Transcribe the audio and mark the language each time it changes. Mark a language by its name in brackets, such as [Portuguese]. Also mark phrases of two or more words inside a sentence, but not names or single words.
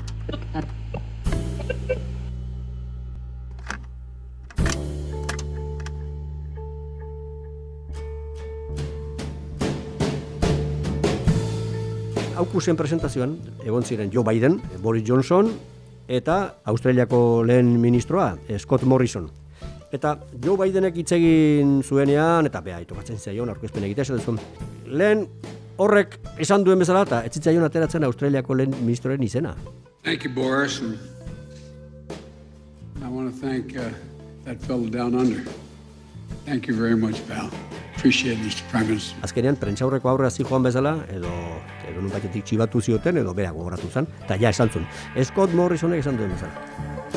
[Basque] Aukusen presentazioan egon ziren Joe Biden, Boris Johnson eta Australiako lehen ministroa, Scott Morrison. Eta Joe Bidenek hitz egin zuenean, eta beha, tokatzen zaion aurkezpen egitea, esaten zuen, lehen horrek esan duen bezala, eta ez zitzaion ateratzen Australiako lehen ministroren izena. [English] Thank you, Boris. And I want to thank that fellow down under. Thank you very much, pal. Appreciate it, Mr. Prime Minister. [Basque] Azkenean, prentsaurreko aurre hasi joan bezala, edo nun batetik txibatu zioten, edo bera gogoratu zen, eta ja esan zuen. Scott Morrisonek esan duen bezala.